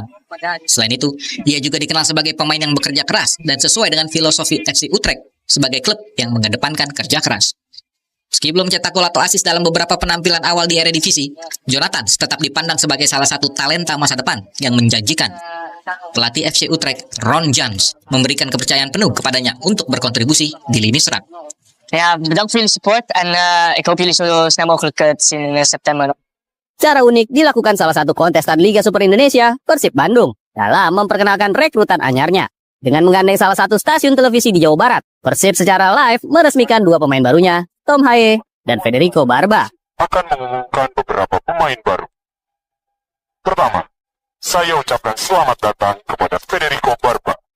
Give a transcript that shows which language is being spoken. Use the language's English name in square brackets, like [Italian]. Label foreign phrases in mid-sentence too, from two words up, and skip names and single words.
[Indonesian] Selain itu, ia juga dikenal sebagai pemain yang bekerja keras dan sesuai dengan filosofi FC Utrecht sebagai klub yang mengedepankan kerja keras. Meski belum cetak gol atau asis dalam beberapa penampilan awal di Eredivisie, Jonathan tetap dipandang sebagai salah satu talenta masa depan yang menjanjikan. Pelatih FC Utrecht, Ron Jans, memberikan kepercayaan penuh kepadanya untuk berkontribusi di lini serang. [Dutch] Ja, bedankt voor jullie support en ik hoop jullie zo snel mogelijk te zien in September. [Indonesian] Cara unik dilakukan salah satu kontestan Liga Super Indonesia, Persib Bandung, dalam memperkenalkan rekrutan anyarnya. Dengan menggandeng salah satu stasiun televisi di Jawa Barat, Persib secara live meresmikan 2 pemain barunya, Tom Haye dan Federico Barba. Akan mengumumkan beberapa pemain baru. Pertama, saya ucapkan selamat datang kepada Federico Barba.